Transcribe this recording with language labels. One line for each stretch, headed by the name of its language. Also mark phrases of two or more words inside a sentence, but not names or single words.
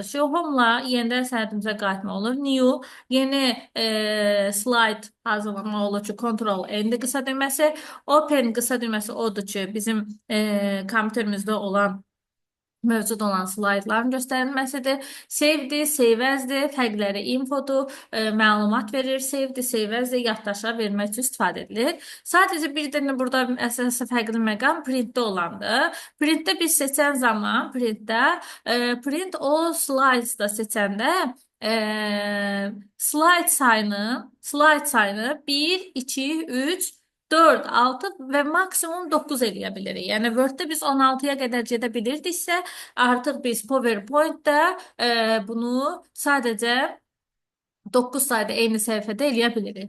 Azerbaijani: Home-la yenidən sənədimizə qayıtma olur. New, yeni slide hazırlamaq olur ki, Ctrl-N qısa düyməsi, Open qısa düyməsi odur ki, bizim kompüterimizdə olan mövcud olan slaydların göstərilməsidir. Save-dir,
English: save as-
Azerbaijani: dir, fərqləri infodur, məlumat verir, save-dir,
English: save as-
Azerbaijani: dir, yaddaşa vermək üçün istifadə edilir. Sadəcə bir dənə burada əsas fərqli məqam printdə olandır. Printdə biz seçən zaman,
English: print all slides
Azerbaijani: da seçəndə slide sayını 1, 2, 3, 4, 6 və maksimum 9 eləyə bilirik. Yəni Word-də biz 16-ya qədər gedə bilirdiksə, artıq biz PowerPoint-də bunu sadəcə 9 sayda eyni səhifədə eləyə bilirik.